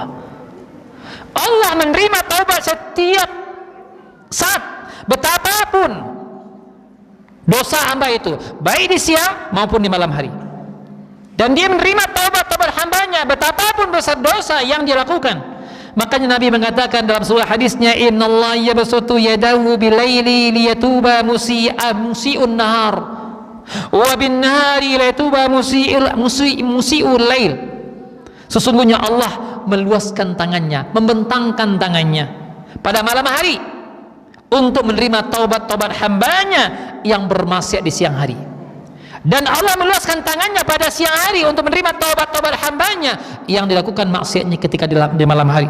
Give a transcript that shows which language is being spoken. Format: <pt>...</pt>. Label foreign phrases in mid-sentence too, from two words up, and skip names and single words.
<id>Allah menerima taubat setiap saat, betapapun dosa hamba itu, baik di siang maupun di malam hari. Dan dia menerima taubat hambanya, betapapun dosa-dosa yang dilakukan. Makanya Nabi mengatakan dalam surah hadisnya,</id> <ar>إن الله يبسط يده بالليل ليتوب مسيء النهار وبالنهار ليتوب مسيء الليل.</ar> <id>Sesungguhnya Allah meluaskan tangannya, membentangkan tangannya pada malam hari untuk menerima taubat-taubat hambanya yang bermaksiat di siang hari, dan Allah meluaskan tangannya pada siang hari untuk menerima taubat-taubat hambanya yang dilakukan maksiatnya ketika di malam hari.</id>